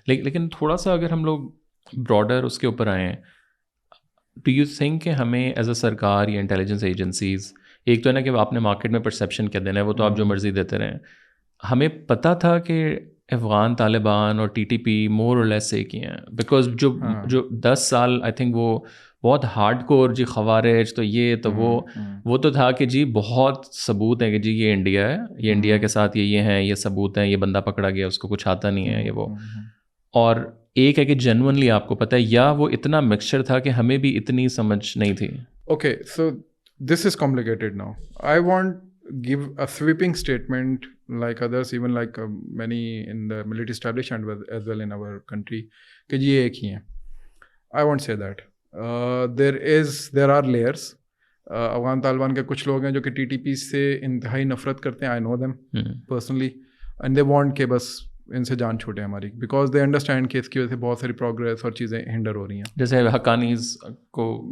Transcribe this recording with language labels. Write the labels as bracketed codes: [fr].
[ur] لیکن تھوڑا سا اگر ہم لوگ براڈر اس کے اوپر آئیں، [en] do you think [ur] کہ ہمیں ایز اے سرکار یا انٹیلیجنس ایجنسیز، ایک تو ہے نا کہ آپ نے مارکیٹ میں پرسیپشن کیا دینا ہے، وہ تو آپ جو مرضی دیتے رہیں، ہمیں پتہ تھا کہ افغان طالبان اور TTP مور اور لیس ایک ہی ہیں؟ بیکاز جو 10 سال آئی تھنک وہ بہت ہارڈ کور جی خوارج تو یہ تو وہ تو تھا کہ جی بہت ثبوت ہیں کہ جی یہ انڈیا ہے، یہ انڈیا کے ساتھ یہ ہیں، یہ ثبوت ہیں، یہ بندہ پکڑا گیا اس کو کچھ آتا نہیں ہے یہ وہ. اور ایک ہے کہ جینوئنلی آپ کو پتہ ہے، یا وہ اتنا مکسچر تھا کہ ہمیں بھی اتنی سمجھ نہیں تھی. [en] Okay so this is complicated now. I want give a sweeping statement like others, even like many in the military establishment as well in our country, [ur] کہ جی یہ ایک ہی ہیں. [en] I won't say that. There are layers. [ur] Afghan Taliban کے کچھ لوگ ہیں جو کہ TTP سے انتہائی نفرت کرتے ہیں. [en] I know them personally and they want [ur] کہ بس ان سے جان چھوٹے ہماری، [en] because they understand [ur] کہ اس کی وجہ سے بہت ساری پروگریس اور چیزیں ہنڈر ہو رہی ہیں. جیسے حقانیز کو